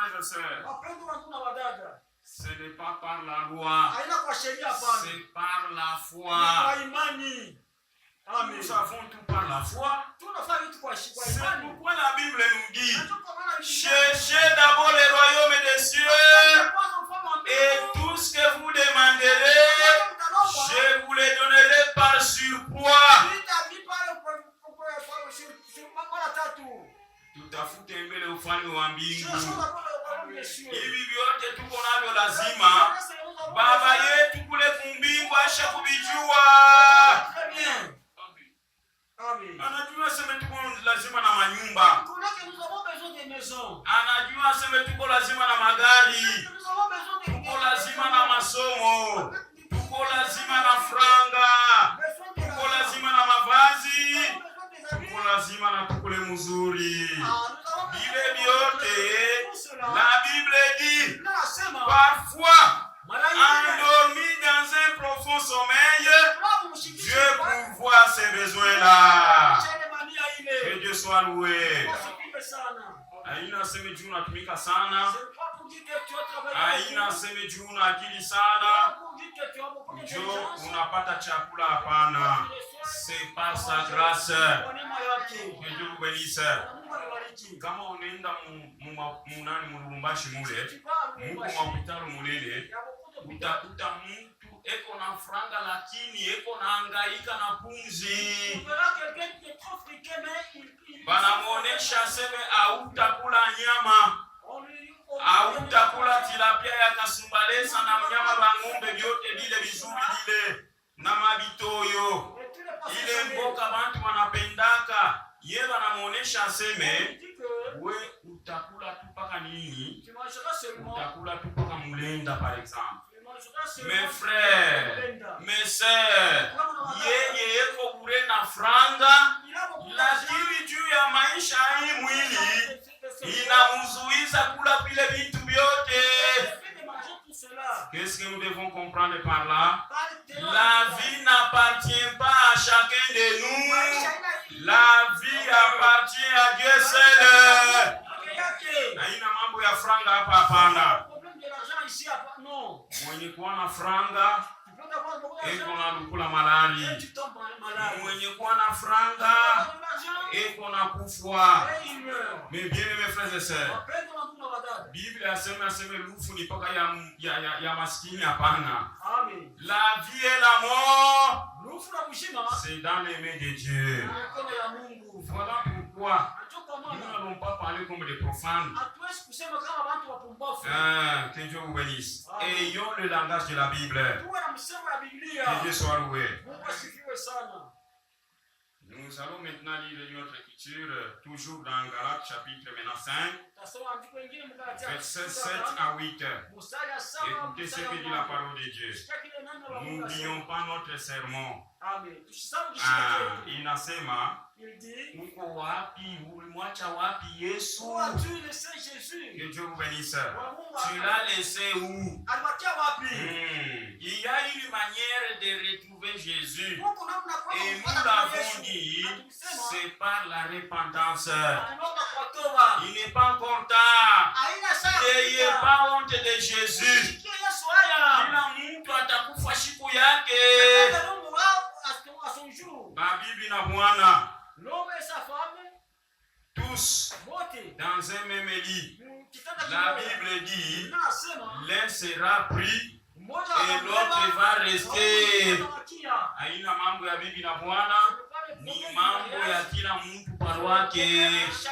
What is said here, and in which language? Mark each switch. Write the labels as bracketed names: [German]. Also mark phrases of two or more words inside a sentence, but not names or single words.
[French] sœurs, [Swahili] Wapendwa wandugu na wadada, [French] ce n'est pas par la loi, [Swahili] haina kwa sheria hapana. [French] c'est par la [Swahili] Ni [French] foi. [Swahili] kwa imani. Amen. [French] Nous avons tout par la foi. [Swahili] Tunafanya vitu kwa [French] C'est [Swahili] imani. [French] pourquoi la Bible nous dit, [Swahili] Na tuko maana Biblia [French] cherchez d'abord le royaume des cieux [Swahili] kwanza ufalme wa [French] et [Swahili] mbingu. [French] tout ce que vous demanderez, je vous le donnerai par surcroît. [Swahili] Tutafute mbele ufalme wa mbingu. Hivi vyote tuko navyo lazima Baba yetu kule kumbingu asha kubijua. Anajua sema tuko lazima na manyumba. Anajua sema tuko lazima na magari. Tuko lazima na masomo. Tuko lazima na franga. Tuko lazima na mavazi. Tuko lazima na tukule mzuri. Bile vyote [French] la Bible dit parfois endormi dans un profond sommeil, Dieu pourvoit ses besoins-là. Que Dieu soit loué. [Swahili] Haina seme juu unatumika sana. Haina seme juu una akili sana. Ndio unapata chakula, hapana. [French] C'est par sa grâce. Que Dieu vous bénisse. [Swahili] Kama unaenda munani mulumbashi mule, muko mapitalo mulele, utakuta mtu eko na franga lakini eko na hangaika na pumzi. Banamuonesha seme hautakula nyama, hautakula tilapia ya kasumbalesa na mnyama wa ng'ombe, vyote vile vizuri vile na mabitoyo. Ile mboka bantu wanapendaka, ye banamuonesha aseme we utakula tu paka nini? Utakula tu paka mulenda [French] par exemple. Mes frères, mes sœurs, [Swahili] yeye yeko bure na franga, lakini juu ya maisha hii mwili inamzuiza kula vile vitu vyote. [French] Qu'est-ce que nous devons comprendre par là? La vie n'appartient pas à chacun de nous. La vie appartient à Dieu seul. [Swahili] Haina mambo ya franga hapa, hapana. Mwenye kuwa na franga eko na lukula malali. Mwenye kuwa na franga eko na kufwa. [French] Mais bien mes frères et sœurs, [Swahili] Bible aseme lufu ni paka ya maskini, hapana. [French] La vie et la mort, c'est dans les mains de Dieu. Voilà pourquoi nous n'allons pas parler comme des profanes. Que Dieu vous bénisse. Ayons le langage de la Bible. Que Dieu soit loué. Nous allons maintenant lire notre écriture, toujours dans Galates chapitre 5, versets 7 à 8. Écoutez ce que dit la parole de Dieu. N'oublions pas notre sermon. [Swahili] Inasema, uko wapi, ulimwacha wapi Yesu? [French] Que Dieu vous bénisse. Tu l'as laissé où? Il y a une manière de retrouver Jésus. Et nous l'avons dit, c'est par la repentance. Il n'est pas encore tard. N'ayez pas honte de Jésus. [Swahili] Kila mtu atakufa siku yake. Mabibi na bwana, [French] tous dans un même lit. La Bible dit, l'un sera pris et l'autre va rester. [Swahili] Haina mambo ya bibi na bwana, ni mambo ya kila mtu par wake.